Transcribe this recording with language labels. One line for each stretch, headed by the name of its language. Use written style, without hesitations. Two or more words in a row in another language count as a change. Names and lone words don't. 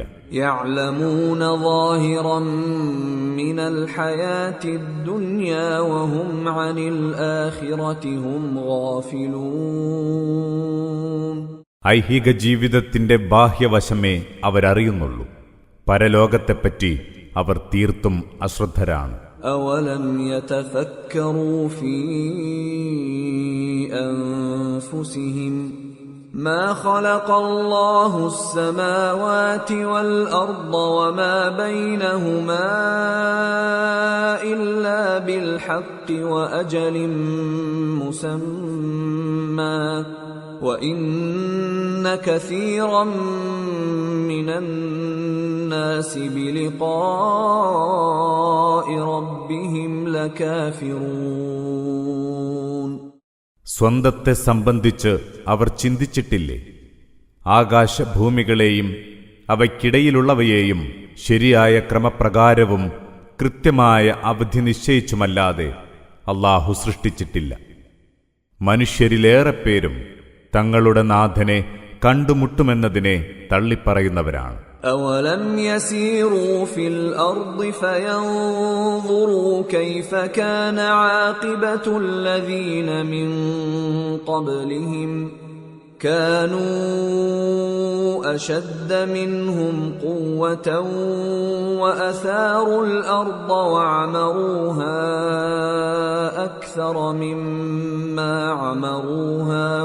Arabic: يعلمون ظاهرا من الحياة الدنيا وهم عن الآخرة هم غافلون.
Malayalam: ഐഹിക ജീവിതത്തിന്റെ ബാഹ്യവശമേ അവരറിയുന്നുള്ളൂ. പരലോകത്തെപ്പറ്റി അവർ തീർത്തും അശ്രദ്ധരാണ്.
Arabic: أولم يتفكروا في أنفسهم ما خلق الله السماوات والأرض وما بينهما إلا بالحق وأجل مسمى وإن كثيرا من الناس بلقاء ربهم لكافرون.
Malayalam: സ്വന്തത്തെ സംബന്ധിച്ച് അവർ ചിന്തിച്ചിട്ടില്ലേ? ആകാശഭൂമികളെയും അവയ്ക്കിടയിലുള്ളവയെയും ശരിയായ ക്രമപ്രകാരവും കൃത്യമായ അവധി നിശ്ചയിച്ചുമല്ലാതെ അല്ലാഹു സൃഷ്ടിച്ചിട്ടില്ല. മനുഷ്യരിലേറെ പേരും തങ്ങളുടെ നാഥനെ കണ്ടുമുട്ടുമെന്നതിനെ തള്ളിപ്പറയുന്നവരാണ്.
Arabic: أَوَلَمْ يَسِيرُوا فِي الْأَرْضِ فَيَنظُرُوا كَيْفَ كَانَ عَاقِبَةُ الَّذِينَ مِنْ قَبْلِهِمْ كَانُوا أَشَدَّ مِنْهُمْ قُوَّةً وَأَثَارُوا الْأَرْضَ وَعَمَرُوهَا أَكْثَرَ مِمَّا عَمَرُوهَا